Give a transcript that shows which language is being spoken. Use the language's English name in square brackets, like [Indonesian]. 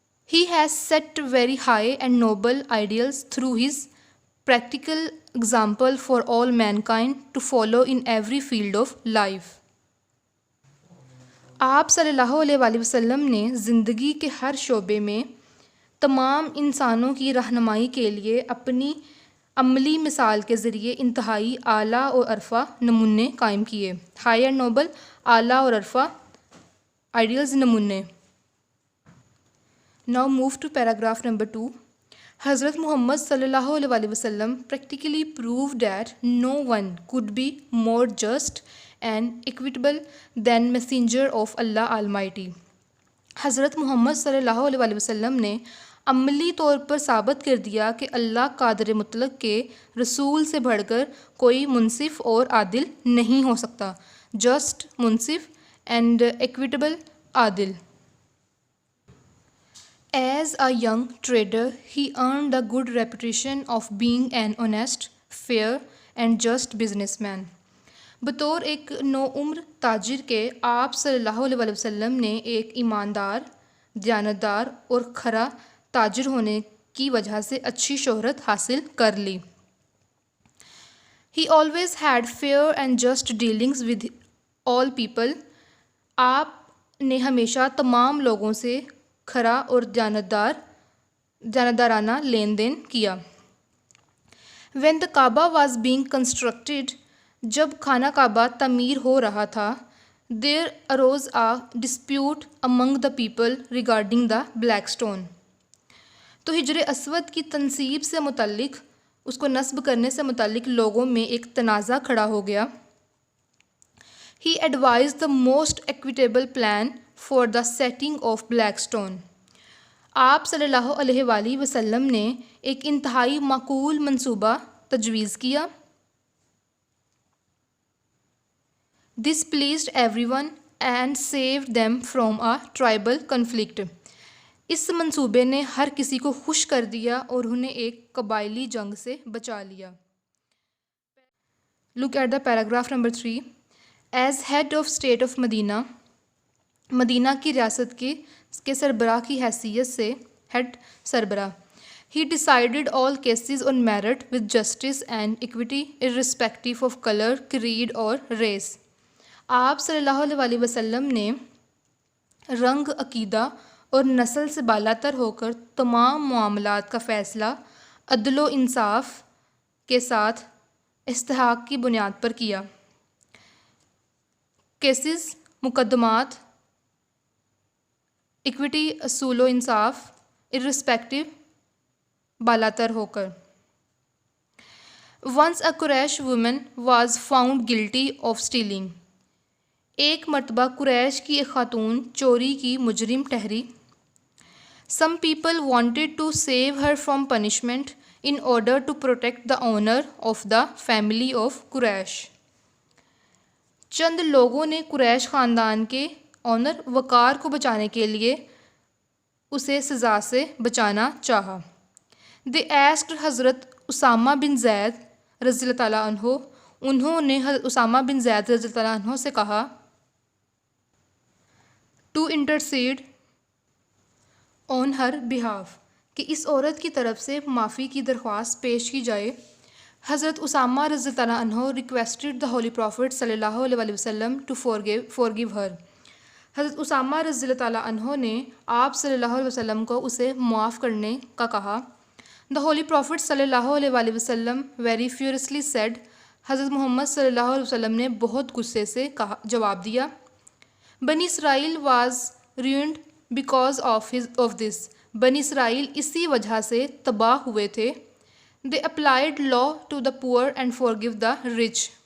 [English] He has set very high and noble ideals through his practical example for all mankind to follow in every field of life. [Urdu] آپ صلی اللہ علیہ وآلہ وسلم نے زندگی کے ہر شعبے میں تمام انسانوں کی رہنمائی کے لیے اپنی عملی مثال کے ذریعے انتہائی اعلیٰ اور عرفہ نمونے قائم کیے. [English] high and noble, [Urdu] اعلیٰ اور عرفہ آئیڈیلز، نمونے. [English] Now move to paragraph number 2. Hazrat Muhammad صلی اللہ علیہ وآلہ وسلم practically proved that no one could be more just and equitable than messenger of Allah Almighty. [Urdu] حضرت محمد صلی اللہ علیہ وآلہ وسلم نے عملی طور پر ثابت کر دیا کہ اللہ قادر مطلق کے رسول سے بڑھ کر کوئی منصف اور عادل نہیں ہو سکتا. Just, Munsif, and equitable, Adil. [English] As a young trader, he earned the good reputation of being an honest, fair and just businessman. [Urdu] بطور ایک نوعمر تاجر کے آپ صلی اللہ علیہ وآلہ وسلم نے ایک ایماندار، دیانتدار اور کھرا تاجر ہونے کی وجہ سے اچھی شہرت حاصل کر لی. [English] He always had fair and just dealings with all people. [Urdu] آپ نے ہمیشہ تمام لوگوں سے کھرا اور دیانتدارانہ لین دین کیا. [English] When the Kaaba was being constructed, [Urdu] جب خانہ کعبہ تعمیر ہو رہا تھا, [English] there arose a dispute among the people regarding the black stone. [Urdu] تو حجر اسود کی تنصیب سے متعلق، اس کو نصب کرنے سے متعلق لوگوں میں ایک تنازع کھڑا ہو گیا. [English] He advised the most equitable plan for the setting of black stone. [Urdu] آپ صلی اللہ علیہ وآلہ وسلم نے ایک انتہائی معقول منصوبہ تجویز کیا. [English] This pleased everyone and saved them from a tribal conflict. [Urdu] اس منصوبے نے ہر کسی کو خوش کر دیا اور انہیں ایک قبائلی جنگ سے بچا لیا. [English] Look at the paragraph number 3. As head of state of Medina, [Urdu] مدینہ کی ریاست کے سربراہ کی حیثیت سے، ہیڈ سربراہ، [English] he decided all cases on merit with justice and equity irrespective of color, creed اور race. [Urdu] آپ صلی اللہ علیہ وسلم نے رنگ، عقیدہ اور نسل سے بالاتر ہو کر تمام معاملات کا فیصلہ عدل و انصاف کے ساتھ استحقاق کی بنیاد پر کیا. کیسز، مقدمات، ایکوٹی، اصول و انصاف، ارسپیکٹو، بالاتر ہو کر. [English] Once a Quraysh woman was found guilty of stealing. [Urdu] ایک مرتبہ قریش کی ایک خاتون چوری کی مجرم ٹھہری. [English] Some people wanted to save her from punishment in order to protect the honor of the family of Quraysh. [Urdu] چند لوگوں نے قریش خاندان کے آنر، وقار کو بچانے کے لیے اسے سزا سے بچانا چاہا. [English] They asked [Urdu] حضرت اسامہ بن زید رضی اللہ تعالیٰ عنہ، انہوں نے حضرت اسامہ بن زید رضی اللہ تعالیٰ عنہ سے کہا [English] to intercede on her behalf، [Urdu] کہ اس عورت کی طرف سے معافی کی درخواست پیش کی جائے. [English] Hazrat Usama رضی اللہ عنہ requested the Holy Prophet صلی اللہ علیہ وسلم to forgive her. [Urdu] حضرت اسامہ رضی اللہ تعالیٰ عنہ نے آپ صلی اللہ علیہ وسلم کو اسے معاف کرنے کا کہا. [English] The Holy Prophet صلی اللہ علیہ وسلم very furiously said. [Urdu] حضرت محمد صلی اللہ علیہ وسلم نے بہت غصے سے جواب دیا. [English] بنی اسرائیل was ruined because of this. [Urdu] بنی اسرائیل اسی وجہ سے تباہ ہوئے تھے. [English] They applied law to the poor and forgive the rich.